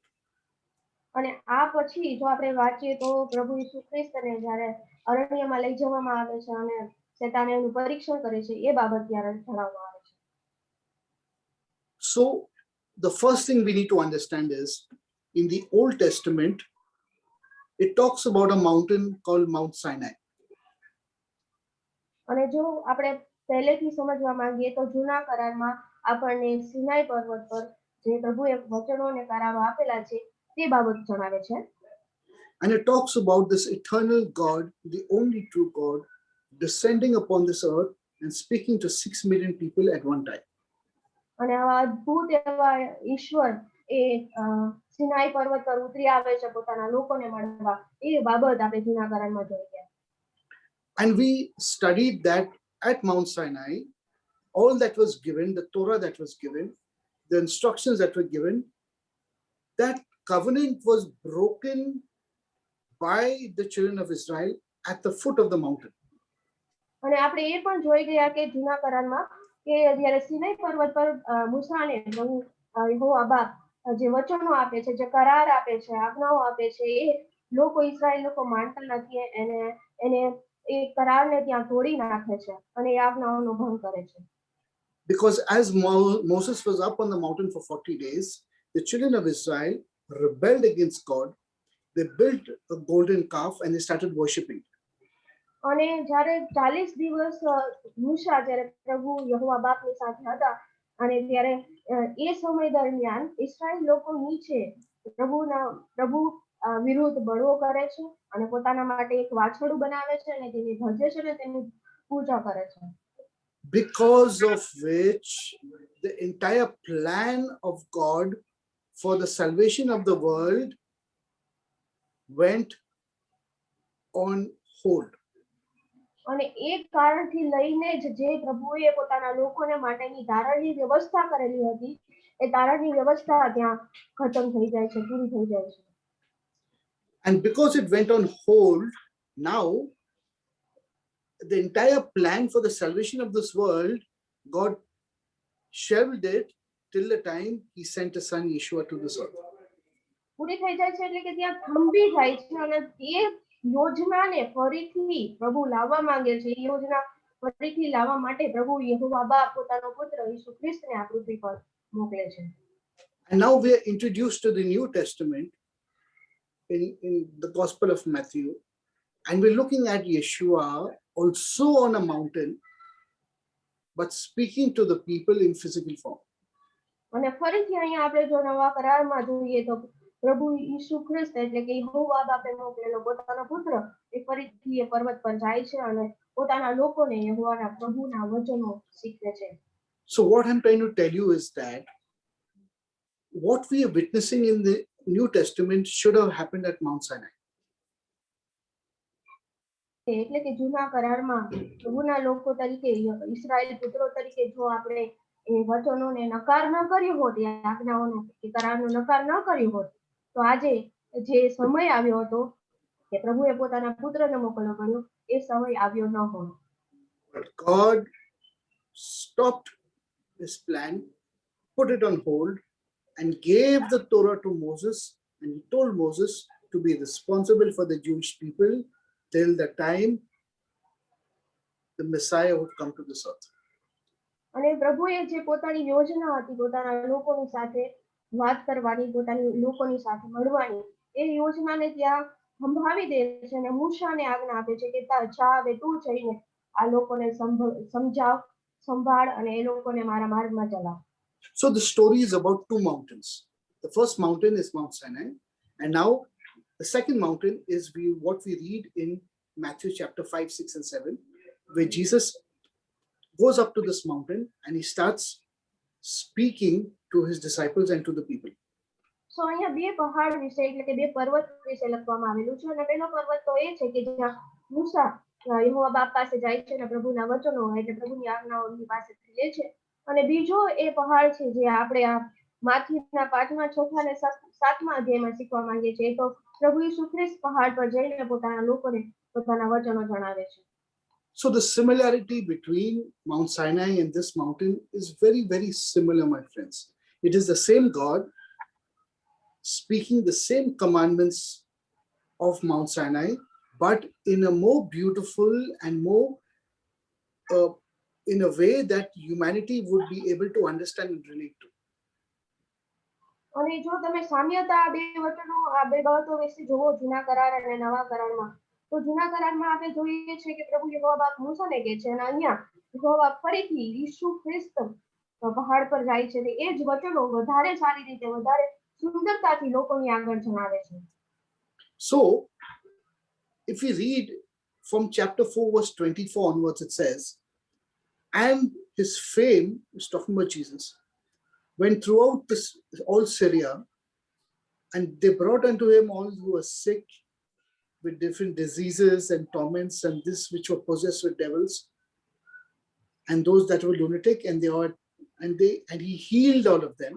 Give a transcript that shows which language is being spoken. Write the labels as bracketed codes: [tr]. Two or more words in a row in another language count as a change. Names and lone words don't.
[gu] અને આ પછી જો આપણે વાંચીએ તો પ્રભુ ઈસુ ખ્રિસ્તને જ્યારે અરણ્યમાં લઈ જવામાં આવે છે અને શેતાન એનું પરીક્ષણ કરે છે એ બાબત ત્યારે જણાવવામાં આવે છે. [en] So the first thing we need to understand is in the Old Testament it talks about a mountain called Mount Sinai. [gu] અને જો આપણે પહેલેથી સમજવા માંગીએ તો જૂના કરારમાં આપણને સિનાઈ પર્વત પર જે પ્રભુએ વચનો અને કરારો આપેલા છે તે બાબત જણાવે છે. [en] And it talks about this eternal God, the only true God, descending upon this earth and speaking to 6 million people at one time. [gu] અને આવા અદ્ભુત એવા ઈશ્વર એ સિનાઈ પર્વત પર ઉતરી આવે છે પોતાના લોકોને મળવા, એ બાબત આપણે જૂના કરારમાં જોઈએ. [en] And we studied that at Mount Sinai, all that was given, the Torah that was given, the instructions that were given, that covenant was broken by the children of Israel at the foot of the mountain. [gu] અને આપણે એ પણ જોઈ ગયા કે જૂના કરારમાં કે જ્યારે સિનાઈ પર્વત પર મૂસાને યહોવા બાપ જે વચનો આપે છે, જે કરાર આપે છે, આજ્ઞાઓ આપે છે, એ લોકો ઇઝરાયલ લોકો માનતા નથી. એને એ કરારને ત્યાં તોડી નાખે છે અને એ આજ્ઞાઓનો ભંગ કરે છે. [en] Because as Moses was up on the mountain for 40 days, the children of Israel rebelled against God. They built a golden calf and they started worshipping. [gu] અને જ્યારે 40 દિવસ મૂસા જ્યારે પ્રભુ યહોવા બાપની સાથે હતા અને ત્યારે એ સમય દરમિયાન ઇસ્રાયેલ લોકો નીચે પ્રભુ વિરુદ્ધ બળવો કરે છે અને પોતાના માટે એક વાછરડું બનાવે છે અને તેની ભજે છે અને તેની પૂજા કરે છે. [en] because of which the entire plan of God for the salvation of the world went on hold. [gu] અને એ કારણથી લઈને જ જે પ્રભુએ પોતાના લોકોને માટેની ધારણની વ્યવસ્થા કરેલી હતી એ ધારણની વ્યવસ્થા ત્યાં ખતમ થઈ જાય છે, પૂરી થઈ જાય છે. [en] And because it went on hold, now the entire plan for the salvation of this world, God shelved it till the time he sent his son Yeshua to this earth. [gu] પૂરી થઈ જાય છે એટલે કે ત્યાં થંભી જાય છે અને એ યોજનાને ફરીથી પ્રભુ લાવવા માંગે છે. એ યોજના ફરીથી લાવવા માટે પ્રભુ યહોવા બાપ પોતાનો પુત્ર ઈસુ ખ્રિસ્તને આ પૃથ્વી પર મોકલે છે. [en] And now we are introduced to the New Testament in the Gospel of Matthew, and we're looking at Yeshua also on a mountain, but speaking to the people in physical form. [gu] અને ફરીથી અહીંયા આપણે જો નવા કરારમાં જોઈએ તો પ્રભુ ઈસુ ખ્રિસ્ત એટલે કે યહોવા બાપે મોકલેલો પોતાનો પુત્ર એ ફરીથી એ પર્વત પર જાય છે અને પોતાના લોકોને યહોવાના પ્રભુના વચનો શીખવે છે. [en] So what I'm trying to tell you is that what we are witnessing in the New Testament should have happened at Mount Sinai. [gu] એટલે કે જૂના કરારમાં પ્રભુના લોકો તરીકે ઇસ્રાયેલ પુત્રો તરીકે જો આપણે એ વચનોને નકાર ન કર્યો હોત, એ આજ્ઞાઓનો કે કરારનો નકાર ન કર્યો હોત, તો આજે જે સમય આવ્યો હતો કે પ્રભુએ પોતાના પુત્રને મોકલવો પડ્યો, એ સમય આવ્યો ન હોય. [en] But God stopped his plan, put it on hold, and gave the Torah to Moses, and he told Moses to be responsible for the Jewish people till the time the Messiah would come to this earth. [gu] અને પ્રભુએ જે પોતાની યોજના હતી પોતાના લોકોની સાથે વાત કરવાની, પોતાની લોકોની સાથે મળવાની, એ યોજનાને ત્યાં સંભાવી દે છે અને મૂસાને આજ્ઞા આપે છે કે જા હવે તું જઈને આ લોકોને સમજાવ, સંભાળ અને એ લોકોને મારા માર્ગમાં ચલાવ. [en] So the story is about two mountains. The first mountain is Mount Sinai, and now the second mountain is what we read in Matthew chapter 5, 6, and 7, where Jesus goes up to this mountain and he starts speaking to his disciples and to the people. [gu] So અહીંયા બે પહાડ વિશે એટલે કે બે પર્વત વિશે લખવામાં આવેલું છે અને પહેલો પર્વત તો એ છે કે જ્યાં મૂસા યહોવા બાપ પાસે જાય છે અને પ્રભુના વચનો એટલે પ્રભુની આજ્ઞાઓ એમની પાસેથી લે છે. અને બીજો એ પહાડ છે જે આપણે આ માથીના 5મા 6મા અને 7મા અધ્યાયમાં શીખવા માંગીએ છીએ. તો પ્રભુ ઈસુ ખ્રિસ્ત પહાડ પર જઈને પોતાના લોકોને પોતાના વચનો જણાવે છે. [en] So the similarity between Mount Sinai and this mountain is very, very similar, my friends. It is the same God speaking the same commandments of Mount Sinai, but in a more beautiful and more in a way that humanity would be able to understand and relate to. [gu] અને જો તમે સામ્યતા આ બે વચનો આ બે બાબતો વિશે જોવો જૂના કરાર અને નવા કરારમાં, તો જૂના કરારમાં આપણે જોઈએ છે કે પ્રભુ યહોવા બાપ મૂસાને કહે છે અને અહીંયા યહોવા બાપ ફરીથી ઈસુ ખ્રિસ્ત પહાડ પર જાય છે અને એ જ વચનો વધારે સારી રીતે વધારે સુંદરતાથી લોકોની આગળ જણાવે છે. [en] So if we read from chapter 4 verse 24 onwards, it says, and his fame, is talking about Jesus, went throughout all Syria, and they brought unto him all who were sick with different diseases and torments, and this which were possessed with devils, and those that were lunatic, and he healed all of them.